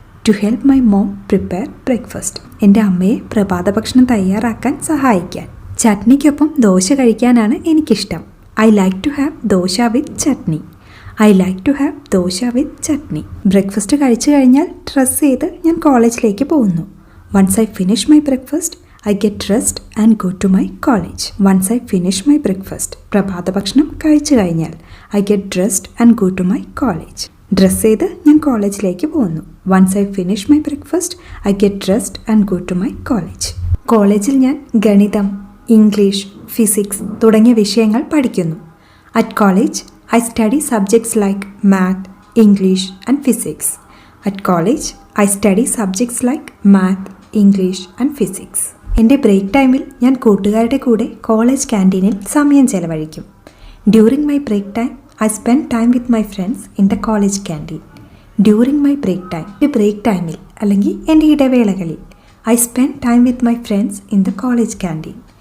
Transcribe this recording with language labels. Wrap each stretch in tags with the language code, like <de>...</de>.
<en>to help my mom prepare breakfast,</en> <ml>എൻ്റെ അമ്മയെ പ്രഭാത ഭക്ഷണം തയ്യാറാക്കാൻ സഹായിക്കാൻ. ചട്നിക്കൊപ്പം ദോശ കഴിക്കാനാണ് എനിക്കിഷ്ടം.</ml> <en>I like to have dosa with chutney. I like to have dosa with chutney.</en> <ml>Breakfast കഴിച്ചു കഴിഞ്ഞാൽ ഡ്രസ്സ് ചെയ്ത് ഞാൻ കോളേജിലേക്ക് പോകുന്നു.</ml> <en>Once I finish my breakfast I get dressed and go to my college. Once I finish my breakfast,</en> <ml>പ്രഭാത ഭക്ഷണം കഴിച്ചു കഴിഞ്ഞാൽ</ml> <en>I get dressed and go to my college.</en> <ml>Dress ചെയ്ത് ഞാൻ കോളേജിലേക്ക് പോകുന്നു.</ml> <en>Once I finish my breakfast, I get dressed and go to my college.</en> <ml>കോളേജിൽ ഞാൻ ഗണിതം, ഇംഗ്ലീഷ്, ഫിസിക്സ് തുടങ്ങിയ വിഷയങ്ങൾ പഠിക്കുന്നു.</ml> <en>At college, I study subjects like math, English and physics. At college, I study subjects like math, English and physics.</en> <ml>എൻ്റെ break ടൈമിൽ ഞാൻ കൂട്ടുകാരുടെ കൂടെ കോളേജ് ക്യാൻറ്റീനിൽ സമയം ചെലവഴിക്കും.</ml> <en>During my break time I spend time with my friends in the college canteen. During my break time,</en> <ml>എൻ്റെ break ടൈമിൽ അല്ലെങ്കിൽ എൻ്റെ ഇടവേളകളിൽ</ml> <en>I spend time with my friends in the college canteen.</en>